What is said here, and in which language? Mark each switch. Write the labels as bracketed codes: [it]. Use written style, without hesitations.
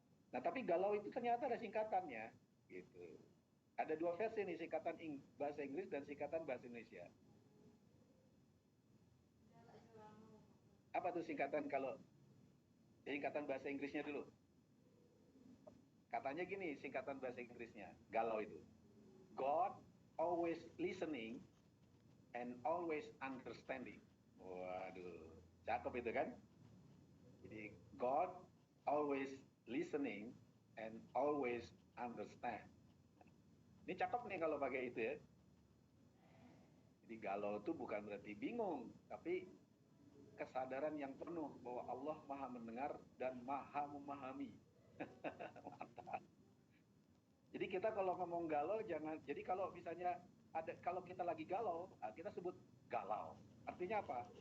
[id] Nah, tapi galau itu ternyata ada singkatannya, gitu. Ada dua versi nih, singkatan bahasa Inggris dan singkatan bahasa Indonesia. Apa tuh singkatan kalau singkatan bahasa Inggrisnya dulu? Katanya gini, singkatan bahasa Inggrisnya, galau itu. [en] God always listening and always understanding. [id] Waduh, cakep itu kan? Jadi [en] God always listening and always understand. [id] Ini cakep nih kalau pakai itu ya. Jadi galau itu bukan berarti bingung, tapi kesadaran yang penuh bahwa Allah Maha mendengar dan Maha memahami. Mantap. Jadi kita kalau ngomong galau jangan, jadi kalau misalnya kalau kita lagi galau, kita sebut galau. Artinya apa?